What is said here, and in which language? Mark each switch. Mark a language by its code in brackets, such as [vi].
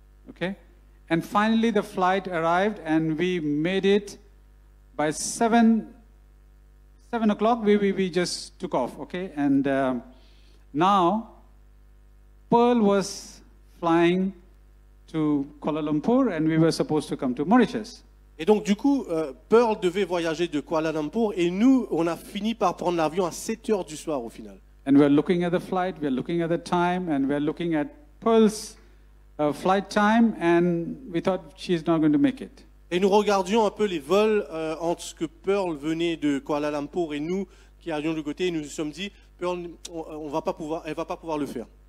[en] Okay, and finally the flight arrived and we made it by 7 o'clock. We just took off. Okay, and now Pearl was flying to Kuala Lumpur and we were supposed to come to Mauritius. [fr] Et donc du coup, Pearl devait voyager de Kuala Lumpur et nous, on a fini par prendre l'avion à 7 heures du soir au final. [en] And we're looking at the flight, we're looking at the time, and we're looking at Pearl's flight time, and we thought she's not going to make it. [fr] Et nous regardions un peu les vols entre ce que Pearl venait de Kuala Lumpur et nous qui arrivions de l'autre côté et nous nous sommes dit, Pearl, elle va pas pouvoir le faire.